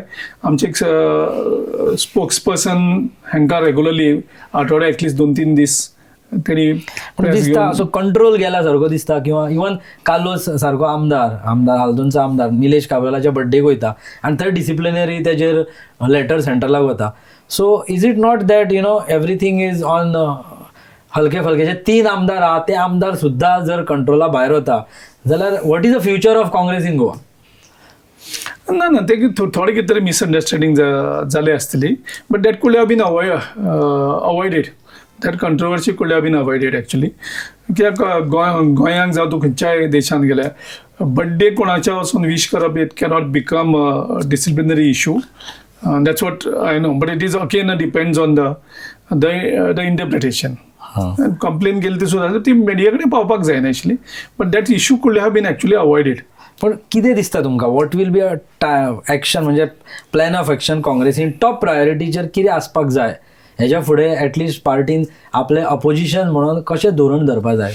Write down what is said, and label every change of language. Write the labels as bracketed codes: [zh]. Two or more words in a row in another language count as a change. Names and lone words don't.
[kok] आमचे स्पोक्स पर्सन हांकां रेगुलरली आठवड्या एटलिस्ट 2-3 दीस तेणी दिसता असो कंट्रोल गेला सारको दिसता. किंवा इवन कालोस सारको आमदार हालदोनचो आमदार निलेश काब्रालाच्या बर्थडेक वयता आनी थंय डिसिप्लिनरी तेजेर लेटर सेंट्रलाक वता. [en] so is it not that everything is on [kok] हलके फलकेचे 3 आमदार आहा ते आमदार सुद्दां जर कंट्रोला भायर वता जाल्यार [en] what is the future of Congress in Goa? [kok] ना ते थोडे कितें तरी मिसअंडरस्टँडींग जाले आसतली [en] but that could have been avoided. that controversy could have been avoided actually. [kok] कित्याक गोंयांक जावं तूं खंयच्याय देशांत गेल्यार बर्थडे कोणाच्या वचून विश करप [en] it cannot become disciplinary issue. that's what I know, but it is again depends on the interpretation. [kok] कंप्लेन केली ती सुद्दां ती मिडिया कडेन पावपाक जायना एक्चुली, [en] but that issue could have been actually avoided. [kok] पण कितें दिसता तुमकां [en] what will be action [kok] म्हणजे [en] plan of action [kok] काँग्रेसीन टॉप प्रायोरिटीचेर कितें आसपाक जाय हेच्या फुडें एटलिस्ट पार्टीन आपले अपोजिशन म्हणून कशें धोरण धरपा जाय?